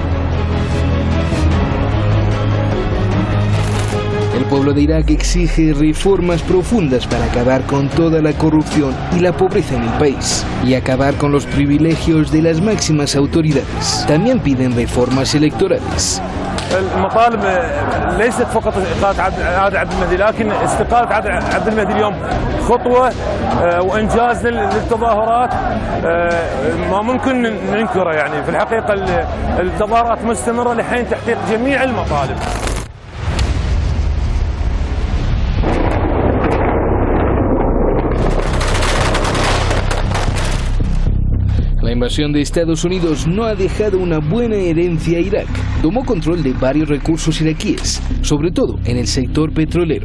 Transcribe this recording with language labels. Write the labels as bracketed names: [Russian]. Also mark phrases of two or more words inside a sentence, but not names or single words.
[Spanish] El pueblo de Irak exige reformas profundas para acabar con toda la corrupción y la pobreza en el país y acabar con los privilegios de las máximas autoridades. También piden reformas electorales. [Arabic] المطالب ليست فقط إقالة عبد المهدي لكن استقالة عبد المهدي اليوم خطوة وإنجاز للتظاهرات ما ممكن ننكره. يعني في الحقيقة التظاهرات مستمرة لحين تحقيق جميع المطالب. [Spanish] La invasión de Estados Unidos no ha dejado una buena herencia a Irak. Tomó control de varios recursos iraquíes, sobre todo en el sector petrolero.